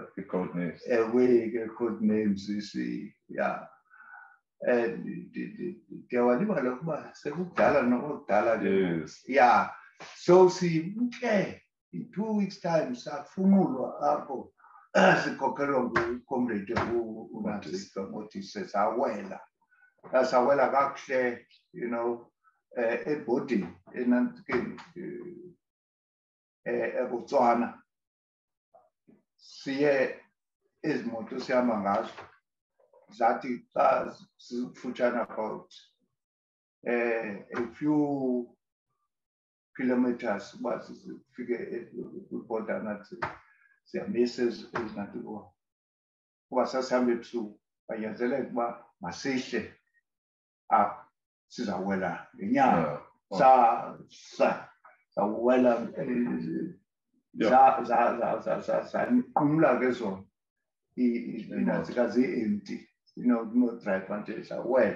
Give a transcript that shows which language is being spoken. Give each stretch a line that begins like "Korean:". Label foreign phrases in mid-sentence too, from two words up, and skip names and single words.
English: code names. Code names, yeah.
Xhosa: Ndiyawalibala ukuba sekudala nokudala.
English: Yes.
Xhosa: Yeah. So simke
English: in 2 weeks time
Xhosa: safumulwa apho sikhokelwa nguComrade uNantsika Modise. Sawela kakuhle,
English: you know,
Xhosa: ebhodini enantsikeni eBotswana. Siye izimoto sihamba ngazo zathi xa zikufutshane
English: about a few kilometers
Xhosa: uba zifike kwibhoda nathi siyamisa ezinanti kuba sasihamba ebusuku banyanzeleka uba masihle apha sizawela ngenyawo. Sawela zanqumla ke zona inantsika zi-empty,
English: no driver
Xhosa: nje sawela.